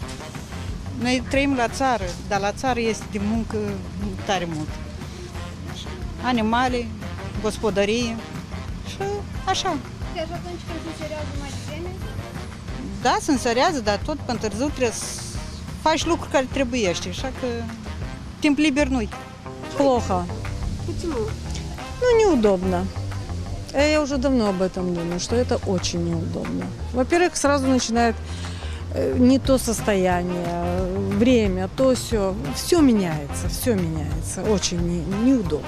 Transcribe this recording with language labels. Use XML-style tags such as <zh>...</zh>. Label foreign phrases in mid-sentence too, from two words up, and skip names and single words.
<ro>Noi trăim la țară, dar la țară este de muncă tare mult. Animale, gospodărie și așa. Chiar și atunci când se înserează mai devreme? Da, se înserează, dar tot pe târziu trebuie să faci lucruri care trebuiește, așa că timp liber nu-i.</ro> <ru>Плохо. Почему? Ну, неудобно. Я уже давно об этом думаю, что это очень неудобно. Во-первых, сразу начинает не то состояние, время, то все. Все меняется. Очень неудобно.</ru>